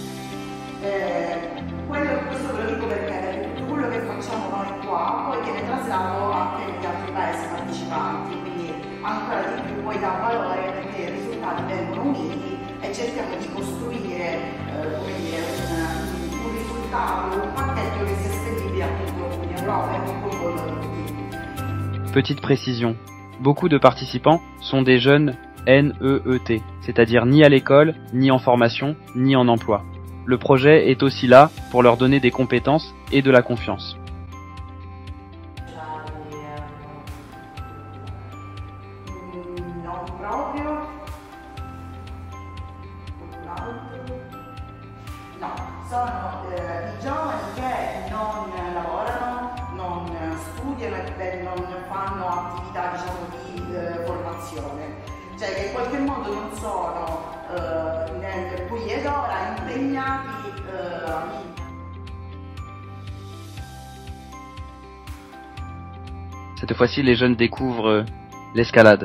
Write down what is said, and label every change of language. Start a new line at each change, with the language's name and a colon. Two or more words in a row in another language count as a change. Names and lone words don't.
Italian: Questo ve lo dico perché tutto quello che facciamo noi qua poi viene traslato anche negli altri paesi partecipanti, quindi ancora di più poi dà valore perché i risultati vengono uniti e cerchiamo di costruire un risultato, un pacchetto che sia estendibile appunto in Europa e non coinvolgere tutti.
French: Petite précision. Beaucoup de participants sont des jeunes NEET, c'est-à-dire ni à l'école, ni en formation, ni en emploi. Le projet est aussi là pour leur donner des compétences et de la confiance.
Italian: Sono i giovani che non lavorano, non studiano e non fanno attività di formazione, cioè che in qualche modo non sono nel qui ed ora impegnati
French: Cette fois-ci, les jeunes découvrent l'escalade.